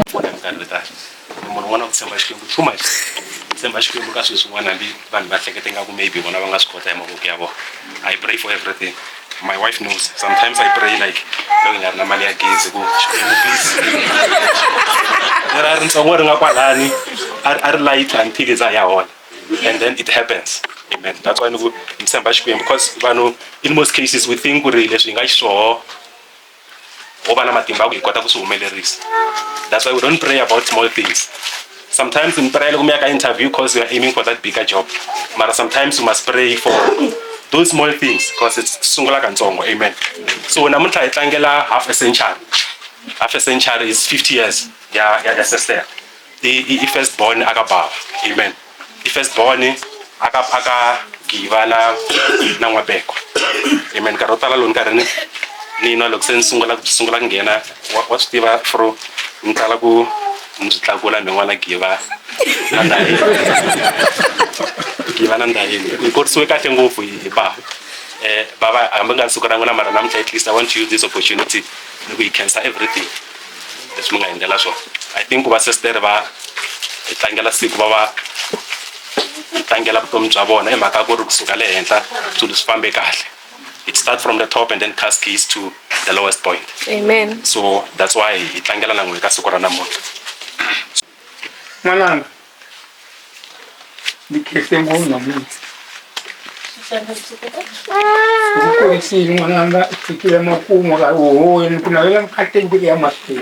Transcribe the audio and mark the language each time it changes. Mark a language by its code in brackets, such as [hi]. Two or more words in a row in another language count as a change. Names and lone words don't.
[ts] Semba xikwembu kaswi swin'wana hambi vanhu va hleketa nga ku maybe vona va nga swi kota hi mavoko ya vona. [en] I pray for everything. My wife knows. Sometimes I pray like [ts] loko nga ri na mali ya gezi ku Xikwembu please ri ntsongo ri nga kwalani a ri [en] light until [ts] za ya hola, [en] and then it happens. Amen. That's why [ts] ni tshemba Xikwembu, because vanhu [en] in most cases we think [ts] ku ri leswi hi nga xiswoho wo va na matimba ku hi kota ku swi humelerisa. [en] That's why we don't pray about small things. Sometimes in prayer [ts] loko mi ya ka [en] interview because you are aiming for that bigger job, mara sometimes you must pray for those small things because it's [ts] sungula kantsongo. [en] Amen. [ts] So namuntlha hi tlangela [en] half a century. Half a century is 50 years ya sister. I first born [ts] aka baba. [en] Amen. I first born [ts] aka giva na n'wabeko. [en] Amen. [ts] Nkarhi wo tala loko nkarhi nina loko se ni sungula ku nghena wa swi tiva fro ni tala ku ni byi tlakula mi n'wana giva na ndhayeni. Giva na ndhayeni ni korisiwe kahle ngopfu hi baba. Baba hambi nga ri siku ra n'wina mara namuntlha [en] at least I want to use this opportunity [ts] ni ku hi [en] cancel everything [ts] leswi mi nga endlela swona. [en] I think [ts] ku va sister va hi tlangela siku va tlangela vutomi bya vona hi mhaka ku ri kusuka le henhla swilo swi fambe kahle. [en] It starts from the top and then cascades to the lowest point. Amen. So that's why [ts] hi tlangela na n'wehe ka siku ra namuntlha. N'wananga ni khese ngopfu namuntlha. Ukurisile n'wananga fikile makumu ka hohoni ku navela mikatengeli ya mahlweni.